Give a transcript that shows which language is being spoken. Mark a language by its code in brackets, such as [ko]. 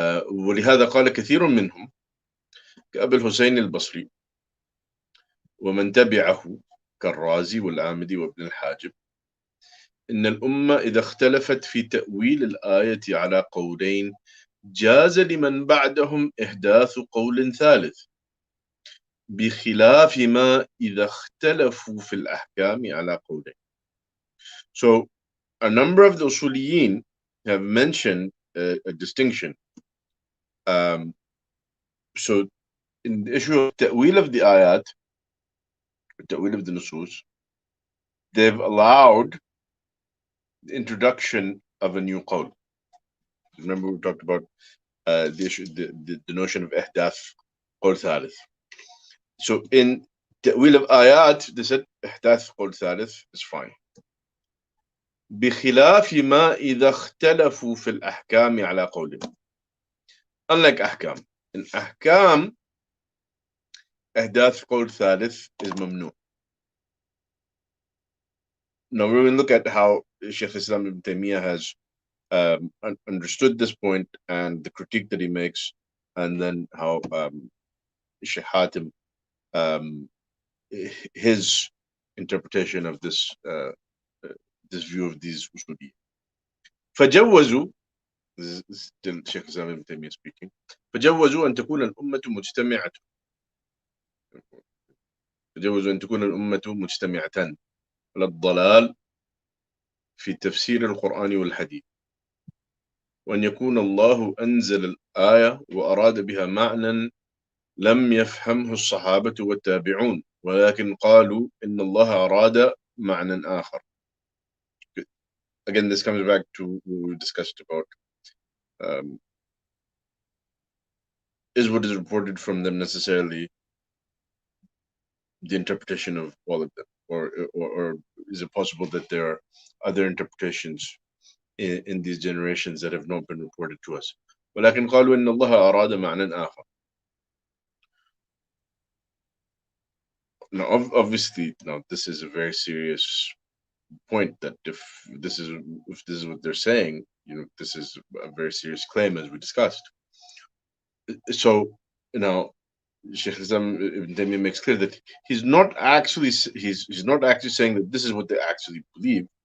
[ar] ولهذا قال كثير منهم كأبي الحسين البصري ومن تبعه كالرازي والعامدي وابن الحاجب إن الأمة إذا اختلفت في تأويل الآية على قولين جاز لمن بعدهم إحداث قول ثالث بخلاف ما إذا اختلفوا في الأحكام على قولين. [en] So a number of the usuliyin have mentioned a distinction. So in the issue of ta'wil of the ayat, ta'wil of the nusus, they've allowed the introduction of a new qawl. Remember we talked about the issue, the notion of ihdath qawl thalith. So in ta'wil of ayat, they said ihdath qawl thalith is fine. [ar] بخلاف ما إذا اختلفوا في الأحكام على قول. [en] Unlike أحكام. [ar] In أحكام إحداث قول ثالث is ممنوع. [en] Now we're going to look at how Shaykh Islam Ibn Taymiyyah has understood this point and the critique that he makes, and then how Shaykh Hatim, his interpretation of this this view of these usuli. [ar] فجوزوا, [en] this is still Shaykh Islam Ibn Taymiyyah speaking, [ar] فجوزوا أن تكون الأمة مجتمعة. فجوزوا أن تكون الأمة مجتمعة على الضلال في تفسير القرآن والحديث، وأن يكون الله أنزل الآية وأراد بها معنى لم يفهمه الصحابة والتابعون، ولكن قالوا إن الله أراد معنى آخر. [en] Again, this comes back to what we discussed about is what is reported from them necessarily the interpretation of all of them, or is it possible that there are other interpretations in these generations that have not been reported to us? [ar] ولكن قالوا إن الله أراد معنى آخر. [en] Now, obviously, now this is a very serious point. That if this is what they're saying, this is a very serious claim, as we discussed. So, Shaykh Islam Ibn Taymiyyah makes clear that he's not actually saying that this is what they actually believe.